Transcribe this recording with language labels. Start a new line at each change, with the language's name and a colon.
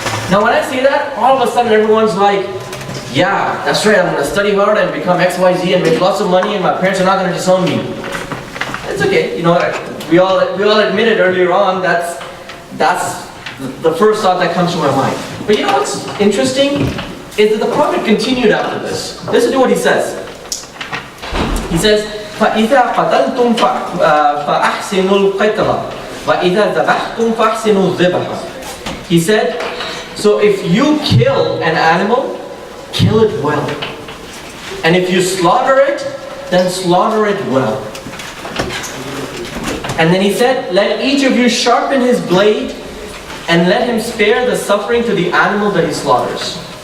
English: Now when I say that, all of a sudden everyone's like, yeah, that's right, I'm going to study hard and become XYZ and make lots of money and my parents are not going to disown me. It's okay, you know, we all admitted earlier on that's the first thought that comes to my mind. But you know what's interesting? Is that the Prophet continued after this. Listen to what he says.
Arabic: He says, فَإِذَا قَتَلْتُمْ فَأَحْسِنُوا الْقَتْلَ وَإِذَا ذَبَحْتُمْ فَأَحْسِنُوا الذِّبَحَ.
English: He said, so if you kill an animal, kill it well. And if you slaughter it, then slaughter it well. And then he said, let each of you sharpen his blade and let him spare the suffering to the animal that he slaughters.